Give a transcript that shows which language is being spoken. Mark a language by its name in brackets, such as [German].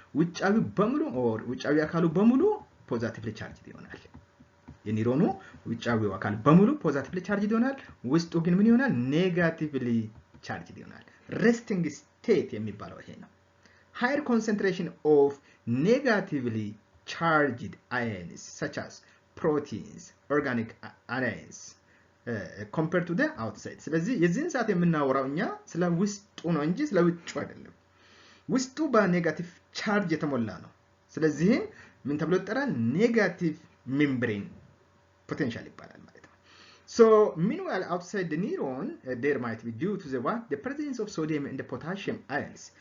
[Amharic] ውጫዊ በሙሉ ውጫዊ አካሉ በሙሉ ፖዚቲቭሊ ቻርጅድ ይሆናል። የኒውሮኑ ውጫዊው አካል በሙሉ ፖዚቲቭሊ ቻርጅድ ይሆናል። ውስጡ ግን ምን ይሆናል? ኔጋቲቭሊ ቻርጅድ ይሆናል። ሬስቲንግ ስቴት የሚባለው ይሄ ነው። [English] higher concentration of negatively charged ions such as proteins, organic ions compared to the outside. [Amharic] ስለዚህ የዚህን ሰዓት የምናወራው እኛ ስለ ውስጡ ነው እንጂ ስለ ውጭ አይደለም። ውስጡ በኔጋቲቭ ቻርጅ የተሞላ ነው። ስለዚህ ምን ተብሎ ይጠራል? ኔጋቲቭ ሜምብሬን potential ይባላል ማለት ነው። [English] so meanwhile outside the neuron there might be due to the presence of sodium and the potassium ions.